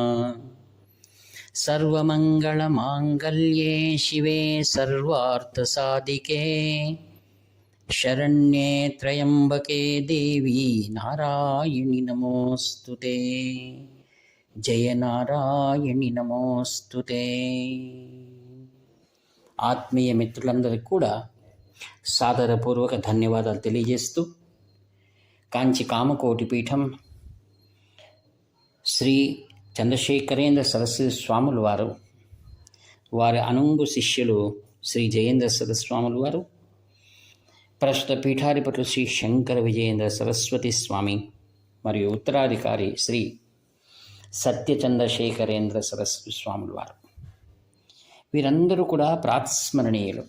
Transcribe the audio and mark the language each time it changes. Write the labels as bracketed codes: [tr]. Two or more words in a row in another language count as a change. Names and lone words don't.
[sa] सर्वमङ्गलमाङ्गल्ये शिवे सर्वार्थसाधिके शरण्ये त्र्यम्बके देवी नारायणि नमोऽस्तुते। जय नारायणि नमोऽस्तुते। [te] ఆత్మీయ మిత్రులందరికీ కూడా సాదరపూర్వక ధన్యవాదాలు తెలియజేస్తూ కాంచి కామకోటి పీఠం శ్రీ చంద్రశేఖరేంద్ర సరస్వతి స్వాములు వారు, వారి అనుంగు శిష్యులు శ్రీ జయేంద్ర సరస్వతి స్వాములు వారు, ప్రస్తుత పీఠాధిపతులు శ్రీ శంకర విజయేంద్ర సరస్వతి స్వామి మరియు ఉత్తరాధికారి శ్రీ సత్యచంద్రశేఖరేంద్ర సరస్వతి స్వాములు వారు, వీరందరూ కూడా ప్రాతస్మరణీయులు.